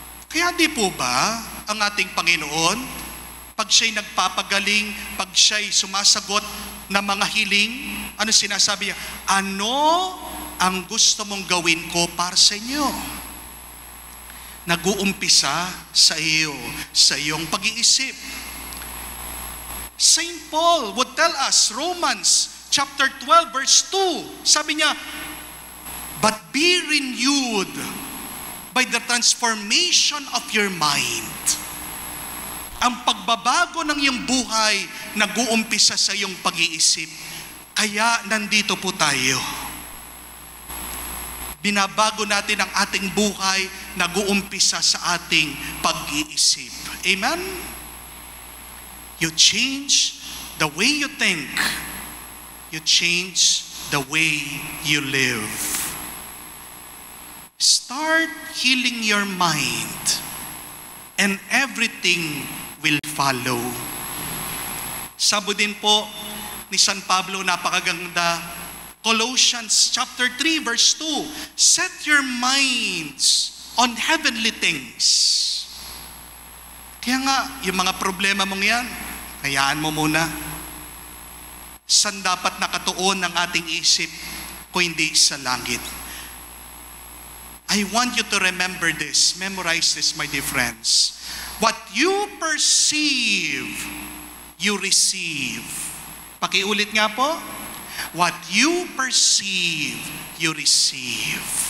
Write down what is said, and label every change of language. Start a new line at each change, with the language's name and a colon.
Filipino: Kaya di po ba ang ating Panginoon, pag siya'y nagpapagaling, pag siya'y sumasagot ng mga hiling, ano sinasabi niya? Ano ang gusto mong gawin ko para sa inyo? Nag-uumpisa sa iyo, sa iyong pag-iisip.
English: Saint Paul would tell us, Romans chapter 12 verse 2,
Filipino: sabi niya,
English: but be renewed by the transformation of your mind.
Filipino: Ang pagbabago ng iyong buhay nag-uumpisa sa iyong pag-iisip. Kaya nandito po tayo. Binabago natin ang ating buhay, nag-uumpisa sa ating pag-iisip. Amen?
English: You change the way you think. You change the way you live. Start healing your mind, and everything will follow.
Filipino: Sabi din po ni San Pablo, napakaganda,
English: Colossians chapter 3 verse 2, set your minds on heavenly things.
Filipino: Kaya nga, yung mga problema mong yan, hayaan mo muna. San dapat nakatuon ang ating isip kung hindi sa langit?
English: I want you to remember this. Memorize this, my dear friends. What you perceive, you receive.
Filipino: Pakiulit nga po.
English: What you perceive, you receive.